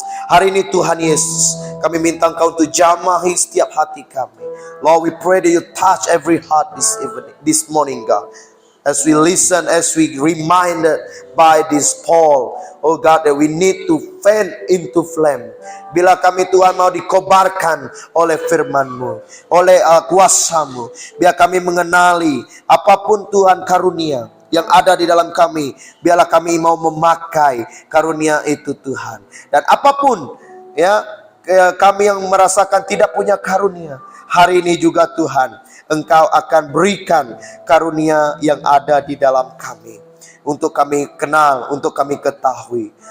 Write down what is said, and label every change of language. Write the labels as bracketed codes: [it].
[id] Hari ini Tuhan Yesus, kami minta Engkau untuk jamahi setiap hati kami. [en] Lord, we pray that you touch every heart this morning, God. As we listen, as we reminded by this Paul, oh God, that we need to fan into flame. [id] Bila kami Tuhan mau dikobarkan oleh firman-Mu, oleh kuasa-Mu, biar kami mengenali apapun Tuhan karunia yang ada di dalam kami, biarlah kami mau memakai karunia itu Tuhan. Dan apapun ya kami yang merasakan tidak punya karunia, hari ini juga Tuhan, Engkau akan berikan karunia yang ada di dalam kami, untuk kami kenal, untuk kami ketahui.